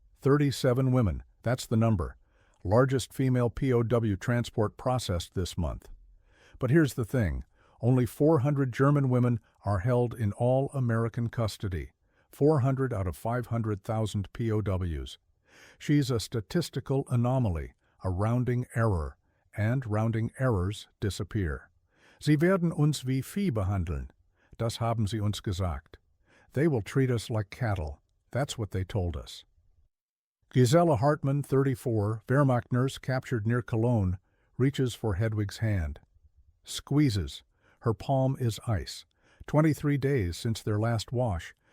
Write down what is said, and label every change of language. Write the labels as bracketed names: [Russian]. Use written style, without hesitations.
[English] 37 women. That's the number. Largest female POW transport processed this month. But here's the thing. Only 400 German women are held in all-American custody. 400 out of 500,000 POWs. She's a statistical anomaly, a rounding error, and rounding errors disappear. [German] Sie werden uns wie Vieh behandeln. Das haben sie uns gesagt. [English] They will treat us like cattle. That's what they told us. Gisela Hartmann, 34, Wehrmacht nurse captured near Cologne, reaches for Hedwig's hand. Squeezes. Her palm is ice. 23 days since their last wash.